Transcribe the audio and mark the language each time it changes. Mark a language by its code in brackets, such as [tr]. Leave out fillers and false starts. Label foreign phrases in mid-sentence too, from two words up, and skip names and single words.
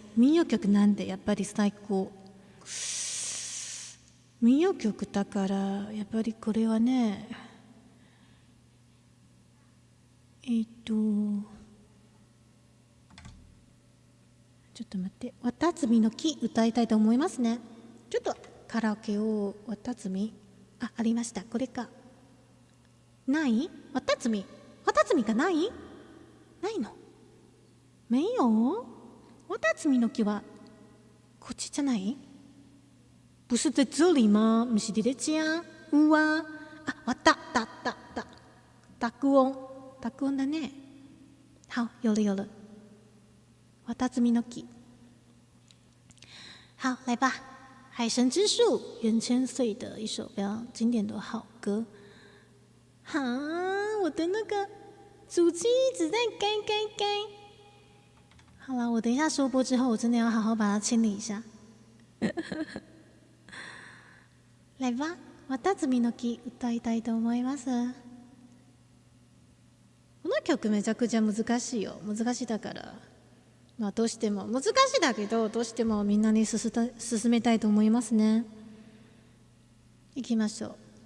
[ja] 民謡曲なんでやっぱり最高。民謡曲だからやっぱりこれはね、ちょっと待って、綿摘みの木歌いたいと思いますね。ちょっとカラオケを綿摘み、ありました。これか。ない綿摘みがない？ないの？没有？綿摘みの木はこっちじゃない？ [zh] 不是在这里吗？不是在这家？ うわ。 [ja] 濁音だね。 [zh] 好，有了。綿摘みの木。好，来吧。海神之树，袁千岁的一首非常经典的好歌。我的那个主机一直在该。好了，我等一下收播之后，我真的要好好把它清理一下。来吧， [ja] 綿摘みの木歌いたいと思います。この曲めちゃくちゃ難しいよ。難しいだから、どうしても難しいだけど、どうしてもみんなに進めたいと思いますね。いきましょう。